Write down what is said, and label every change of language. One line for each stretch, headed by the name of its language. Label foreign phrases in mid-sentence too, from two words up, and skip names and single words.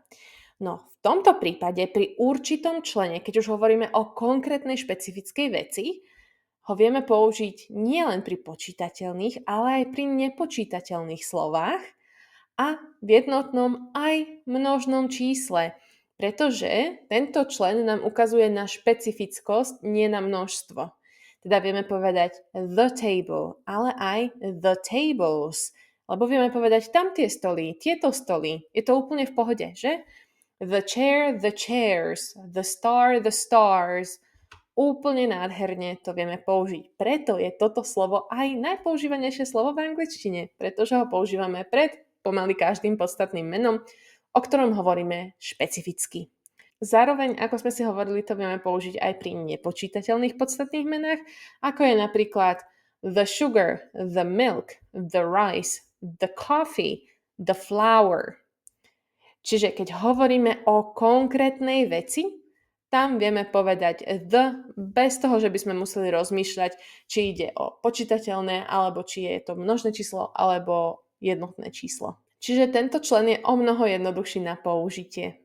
Slovak: No, v tomto prípade pri určitom člene, keď už hovoríme o konkrétnej špecifickej veci, ho vieme použiť nielen pri počítateľných, ale aj pri nepočítateľných slovách a v jednotnom aj množnom čísle. Pretože tento člen nám ukazuje na špecifickosť, nie na množstvo. Teda vieme povedať
English: the table,
Slovak: ale aj
English: the tables.
Slovak: Lebo vieme povedať tam tie stoly, tieto stoly. Je to úplne v pohode, že?
English: The chair, the chairs, the star, the stars.
Slovak: Úplne nádherne to vieme použiť. Preto je toto slovo aj najpoužívanejšie slovo v angličtine, pretože ho používame pred pomaly každým podstatným menom, o ktorom hovoríme špecificky. Zároveň, ako sme si hovorili, to vieme použiť aj pri nepočítateľných podstatných menách, ako je napríklad
English: the sugar, the milk, the rice, the coffee, the flour.
Slovak: Čiže keď hovoríme o konkrétnej veci, tam vieme povedať the bez toho, že by sme museli rozmýšľať, či ide o počítateľné, alebo či je to množné číslo, alebo jednotné číslo. Čiže tento člen je o mnoho jednoduchší na použitie.